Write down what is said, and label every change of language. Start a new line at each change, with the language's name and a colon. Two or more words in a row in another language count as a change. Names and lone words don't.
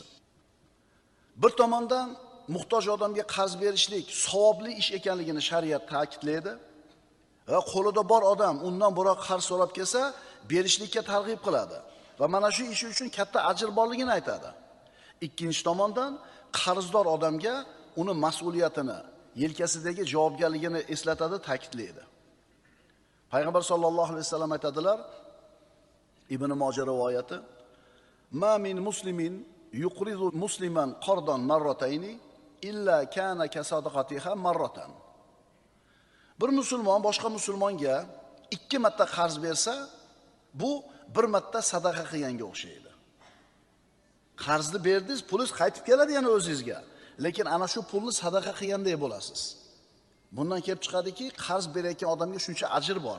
Uzbek: Bir tomondan muhtoj odamga qarz berishlik savobli ish ekanligini shariat ta'kidlaydi va qo'lida bor odam undan biroq qarz so'rab kelsa, berishlikka targ'ib qiladi va mana shu ish uchun katta ajr borligini aytadi. Ikkinchi tomondan qarzdor odamga uni mas'uliyatini, yelkasidagi javobgarligini eslatadi, ta'kidlaydi. Payg'ambar
Arabic: صلى الله عليه وسلم
Uzbek: aytadilar,
Arabic: Ibn Majah rivoyati: "ما من مسلم يقرض مسلما قرضا مرتين إلا كان كصدقتها مرة."
Uzbek: Bir musulmon boshqa musulmonga 2 marta qarz bersa, bu bir marta sadaqa qilganga o'xshaydi. Qarzni berdingiz, pulingiz qaytib keladi yana o'zingizga, lekin ana shu pulni sadaqa qilgandek bo'lasiz. Bundan kelib chiqadiki, qarz berayotgan odamga shuncha ajr bor.